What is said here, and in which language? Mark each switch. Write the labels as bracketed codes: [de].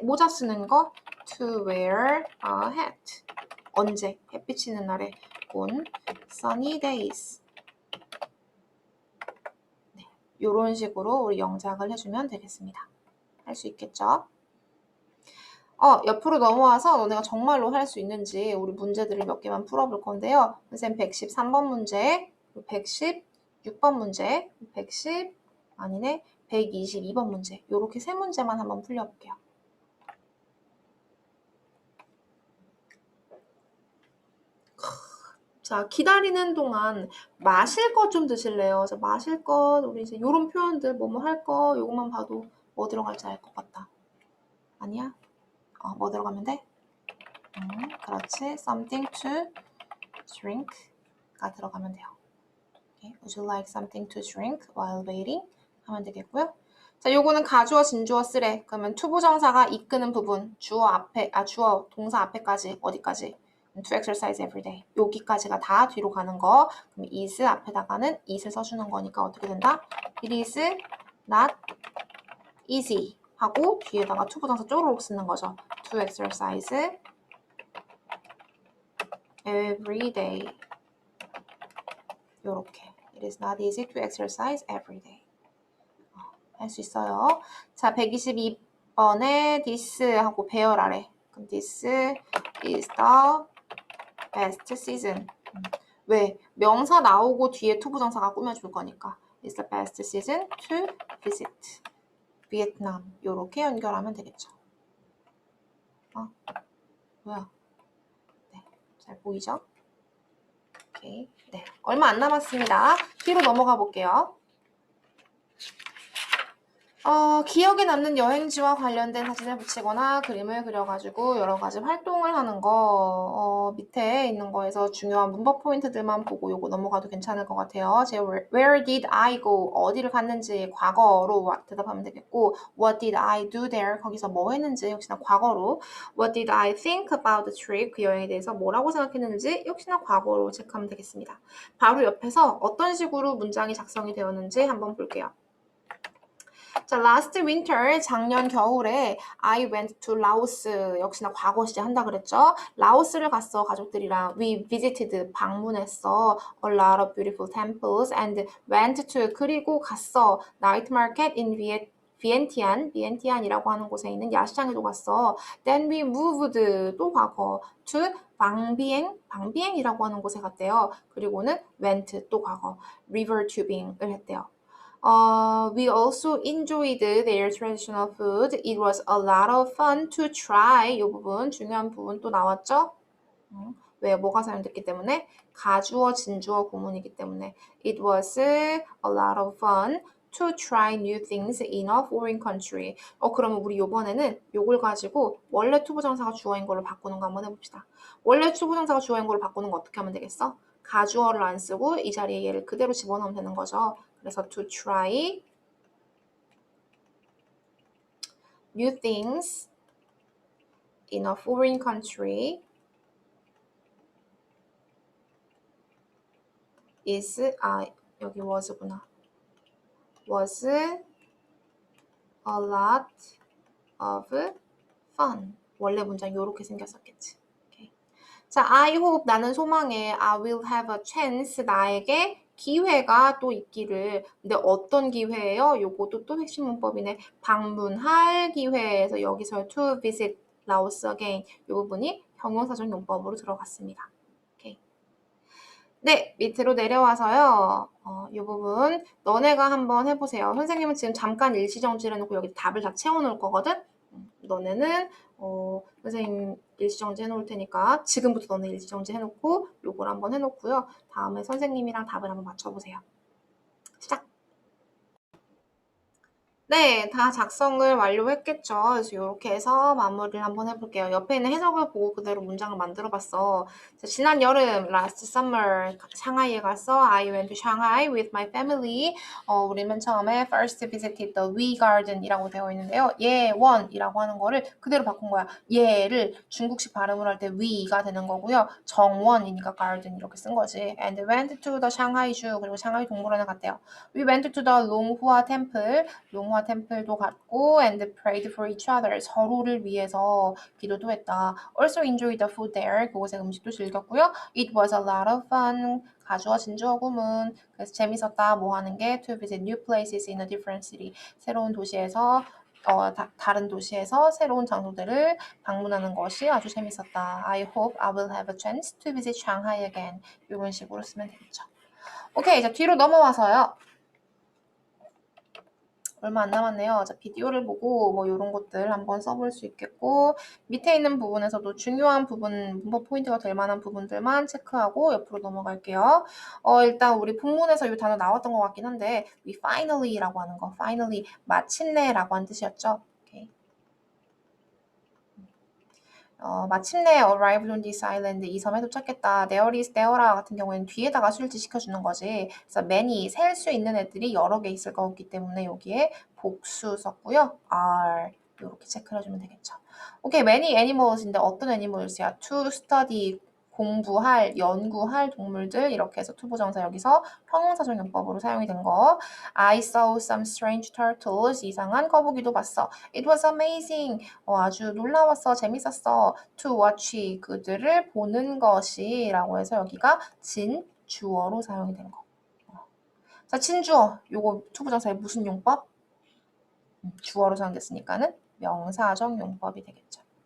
[ko] 모자 쓰는 거 [en] to wear a hat. [ko] 언제? 햇빛이 있는 날에 [en] on sunny days. [ko] 네, 이런 식으로 우리 영작을 해주면 되겠습니다. 할 수 있겠죠? 옆으로 넘어와서 너네가 정말로 할 수 있는지 우리 문제들을 몇 개만 풀어볼 건데요. 선생님 113번 문제, 116번 문제, 122번 문제 이렇게 세 문제만 한번 풀려볼게요. 자, 기다리는 동안 마실 것 좀 드실래요? 자, 마실 것, 우리 이제 요런 표현들 뭐뭐 할 거, 요것만 봐도 뭐 들어갈지 알 것 같다. 아니야? 뭐 들어가면 돼? 그렇지. [en] Something to drink [ko] 가 들어가면 돼요. [en] Okay. Would you like something to drink while waiting? [ko] 하면 되겠고요. 자, 요거는 가주어, 진주어 쓰래. 그러면 투부정사가 이끄는 부분, 주어 동사 앞에까지 어디까지? [en] To exercise every day. [ko] 여기까지가 다 뒤로 가는 거. 그럼 is 앞에다가는 it을 써주는 거니까 어떻게 된다? [en] It is not easy [ko] 하고 뒤에다가 투부정사 쪼르륵 쓰는 거죠. [en] To exercise every day. 요렇게. It is not easy to exercise every day. [ko] 할 수 있어요. 자, 122번에 this 하고 배열하래. 그럼 [en] this is the best season. [ko] 왜? 명사 나오고 뒤에 투부정사가 꾸며줄 거니까. [en] It's the best season to visit Vietnam. [ko] 요렇게 연결하면 되겠죠. 뭐야? 네, 잘 보이죠? 오케이. 네, 얼마 안 남았습니다. 뒤로 넘어가 볼게요. 기억에 남는 여행지와 관련된 사진을 붙이거나 그림을 그려가지고 여러 가지 활동을 하는 거, 밑에 있는 거에서 중요한 문법 포인트들만 보고 요거 넘어가도 괜찮을 것 같아요. 제가 [en] where did I go? [ko] 어디를 갔는지 과거로 대답하면 되겠고, [en] what did I do there? [ko] 거기서 뭐 했는지 역시나 과거로, [en] what did I think about the trip? [ko] 그 여행에 대해서 뭐라고 생각했는지 역시나 과거로 체크하면 되겠습니다. 바로 옆에서 어떤 식으로 문장이 작성이 되었는지 한번 볼게요. 자, [en] last winter, [ko] 작년 겨울에 [en] I went to Laos, [ko] 역시나 과거 시제 한다 그랬죠? 라오스를 갔어, 가족들이랑. [en] We visited, [ko] 방문했어. [en] A lot of beautiful temples and went to, [ko] 그리고 갔어. [en] Night market in [ko] 비엔티안이라고 하는 곳에 있는 야시장에도 갔어. [en] Then we moved, [ko] 또 과거, to 방비행이라고 하는 곳에 갔대요. 그리고는 went, 또 과거, river tubing을 했대요. [en] We also enjoyed their traditional food. It was a lot of fun to try. [ko] 이 부분, 중요한 부분 또 나왔죠? 왜? 뭐가 사용됐기 때문에? 가주어, 진주어 구문이기 때문에. [en] It was a lot of fun to try new things in a foreign country. [ko] 그러면 우리 요번에는 요걸 가지고 원래 투부정사가 주어인 걸로 바꾸는 거 한번 해봅시다. 원래 투부정사가 주어인 걸로 바꾸는 거 어떻게 하면 되겠어? 가주어를 안 쓰고 이 자리에 얘를 그대로 집어넣으면 되는 거죠. 그래서 [en] to try new things in a foreign country is, 여기 was구나. was a lot of fun. [ko] 원래 문장 요렇게 생겼었겠지. [en] Okay. [ko] 자, [en] I hope, [ko] 나는 소망해. [en] I will have a chance, [ko] 나에게 기회가 또 있기를. 근데 어떤 기회예요? 요것도 또 핵심 문법이네. 방문할 기회에서 여기서 [en] to visit Laos again. [ko] 요 부분이 형용사적 용법으로 들어갔습니다. 오케이. 네, 밑으로 내려와서요. 이 부분 너네가 한번 해보세요. 선생님은 지금 잠깐 일시정지를 해놓고 여기 답을 다 채워놓을 거거든? 너네는 선생님 일시정지 해놓을 테니까 지금부터 너네 일시정지 해놓고 요걸 한번 해놓고요. 다음에 선생님이랑 답을 한번 맞춰보세요. 시작! 네, 다 작성을 완료했겠죠. 그래서 이렇게 해서 마무리를 한번 해볼게요. 옆에 있는 해석을 보고 그대로 문장을 만들어봤어. 지난 여름, [en] last summer, [ko] 상하이에 갔어. [en] I went to Shanghai with my family. [ko] 우리 맨 처음에 [en] first visited the Wee Garden [ko] 이라고 되어 있는데요. 예원이라고 하는 거를 그대로 바꾼 거야. 예를 중국식 발음을 할 때 Wee가 되는 거고요. 정원이니까 garden 이렇게 쓴 거지. [en] And went to the Shanghai Zoo. [ko] 그리고 샹하이 동물원에 갔대요. [en] We went to the 롱후아 템플. [ko] 롱화 템플도 갔고 [en] and prayed for each other. [ko] 서로를 위해서 기도도 했다. [en] Also enjoyed the food there. [ko] 그곳의 음식도 즐겼고요. [en] It was a lot of fun. [ko] 가주어 진주어 구문. 그래서 재밌었다. 뭐 하는 게 [en] to visit new places in a different city. [ko] 새로운 도시에서 다른 도시에서 새로운 장소들을 방문하는 것이 아주 재밌었다. [en] I hope I will have a chance to visit Shanghai again. [ko] 이런 식으로 쓰면 되겠죠. 오케이, 자 뒤로 넘어와서요. 얼마 안 남았네요. 자, 비디오를 보고 뭐 이런 것들 한번 써볼 수 있겠고 밑에 있는 부분에서도 중요한 부분, 문법 포인트가 될 만한 부분들만 체크하고 옆으로 넘어갈게요. 일단 우리 본문에서 이 단어 나왔던 것 같긴 한데 [en] we finally [ko] 라고 하는 거, finally, 마침내라고 하는 뜻이었죠. [en] 오케이. [ko] 마침내 [en] arrived on this island, [ko] 이 섬에 도착했다. There is there라 같은 경우에는 뒤에다가 수일치 시켜주는 거지. 그래서 many, 셀 수 있는 애들이 여러 개 있을 거기 때문에 여기에 복수 썼고요. are, 이렇게 체크를 해주면 되겠죠. 오케이, many animals인데 어떤 animals야? to study, 공부할, 연구할 동물들 이렇게 해서 투부정사 여기서 형용사적 용법으로 사용이 된 거. [en] I saw some strange turtles, [ko] 이상한 거북이도 봤어. [en] It was amazing, [ko] 아주 놀라웠어, 재밌었어. [en] To watch, [ko] 그들을 보는 것이 라고 해서 여기가 진주어로 사용이 된 거. 자, 진주어, 요거 투부정사의 무슨 용법? 주어로 사용됐으니까는 명사적 용법이 되겠죠.